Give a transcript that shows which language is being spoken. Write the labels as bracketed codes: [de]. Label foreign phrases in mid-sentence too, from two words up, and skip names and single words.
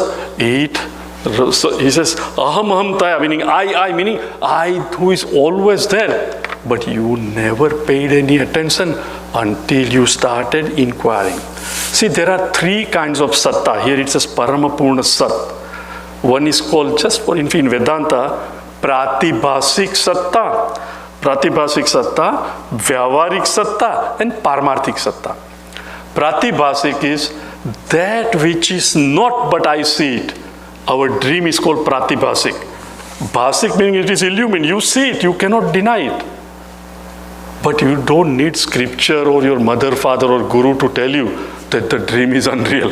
[en] He says, [sa] Aham Taya, [en] meaning I who is always there. But you never paid any attention until you started inquiring. See, there are 3 kinds of satta. Here it says [sa] Parama Purna Sat. [en] One is called, just for in Vedanta, [sa] Prathibasik Satta. Prathibasik Satta, Vyavarik Satta, and Paramarthik Satta. [en] Prathibasik is that which is not but I see it. Our dream is called Prathibasik. Basik meaning it is illumined. You see it, you cannot deny it. But you don't need scripture or your mother, father or guru to tell you that the dream is unreal.